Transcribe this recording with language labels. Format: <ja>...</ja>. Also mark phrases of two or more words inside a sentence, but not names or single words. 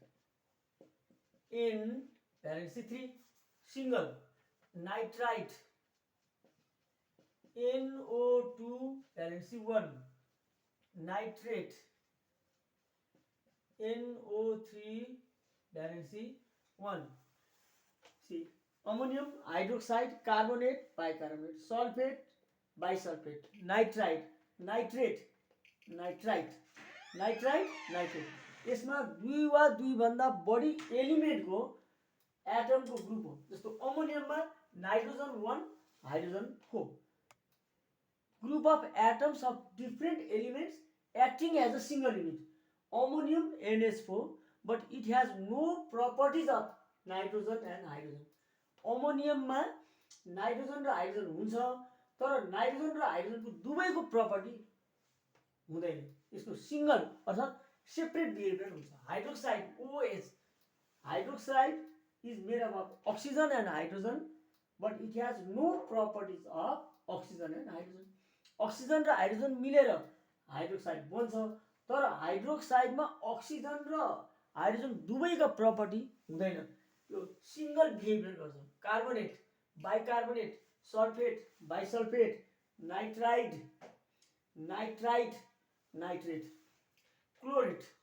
<ne>N भ्यालेन्सी 3 सिंगल नाइट्राइट NO2 भ्यालेन्सी 1 नाइट्रेट NO3 भ्यालेन्सी 1 सी अमोनियम हाइड्रोक्साइड कार्बोनेट बाइकार्बोनेट सल्फेट बाइसल्फेट नाइट्राइट नाइट्रेट नाइट्राइट नाइट्राइट नाइट्रेट यसमा दुई वा दुईभन्दा बढी एलिमेन्टको एटमको ग्रुप हो जस्तो अमोनियममा नाइट्रोजन 1 हाइड्रोजन 4</ne> <en>group of atoms of different elements acting as a single unit ammonium NH4 but it has no properties of nitrogen and hydrogen</en> <ne>अमोनियममा नाइट्रोजन र हाइड्रोजन हुन्छ तर नाइट्रोजन र हाइड्रोजनको दुवैको प्रपर्टी हुँदैन यसको सिंगल अर्थात सेपरेट बिहेभियर हुन्छ हाइड्रोक्साइड OH हाइड्रोक्साइड</ne> <en>is made up of oxygen and hydrogen</en> <ne>but it has no properties of oxygen and hydrogen oxygen र हाइड्रोजन मिलेर हाइड्रोक्साइड बन्छ तर हाइड्रोक्साइडमा अक्सिजन र हाइड्रोजन दुवैको प्रपर्टी हुँदैन यो सिंगल बिहेभियर गर्छ कार्बोनेट बाइकार्बोनेट सल्फेट बाइसल्फेट नाइट्राइड नाइट्राइट नाइट्रेट क्लोरेट</ne>